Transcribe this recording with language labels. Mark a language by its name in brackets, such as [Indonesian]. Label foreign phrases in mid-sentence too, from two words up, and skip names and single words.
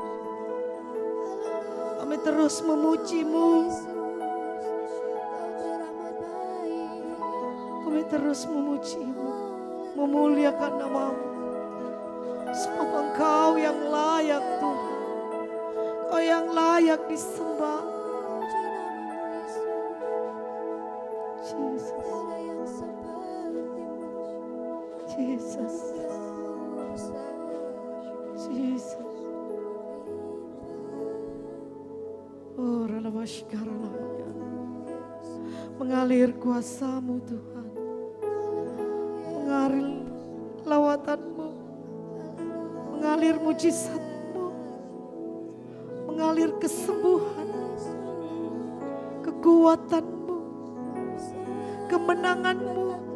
[Indonesian] Kami terus memuji-Mu. Kami terus memuji-Mu, memuliakan nama-Mu. Sebab Engkau yang layak Tuhan. Engkau yang layak disembah. Jesus. Jesus. Oh, ralabashkaralabaya. Mengalir kuasa-Mu Tuhan. Mengalir lawatan-Mu. Mengalir mujizat-Mu. Mengalir kesembuhan. Kekuatan-Mu. Kemenangan-Mu.